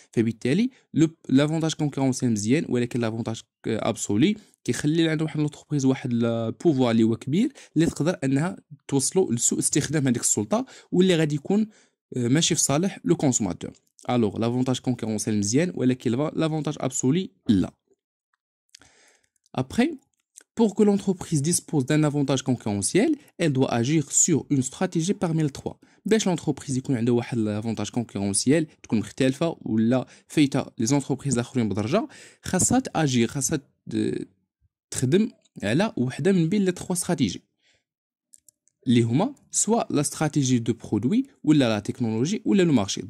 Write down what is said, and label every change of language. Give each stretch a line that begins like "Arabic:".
Arabic: فبالتالي لافونتاج كونكورونسيال مزيان، ولكن لافونتاج ابسولي كيخلي عند واحد لونتربريز واحد البوفوار اللي هو كبير، اللي تقدر انها توصلوا لسوء استخدام هذيك السلطه، واللي غادي يكون ماشي في صالح لو كونسوماتور. الوغ لافونتاج كونكورونسيال مزيان، ولكن لافونتاج ابسولي لا.
French: Après, pour que l'entreprise dispose d'un avantage concurrentiel, elle doit agir sur une stratégie parmi les trois.
Arabic: باش l'entreprise يكون عندها واحد l'avantage concurrentiel تكون مختلفة ولا فايتة لي زونتربريز الاخرين بدرجة، خاصها تاجير، خاصها تخدم على وحدة من بين لي 3 استراتيجي اللي هما سواء لا استراتيجي دو برودوي ولا لا تكنولوجي ولا لو مارشي.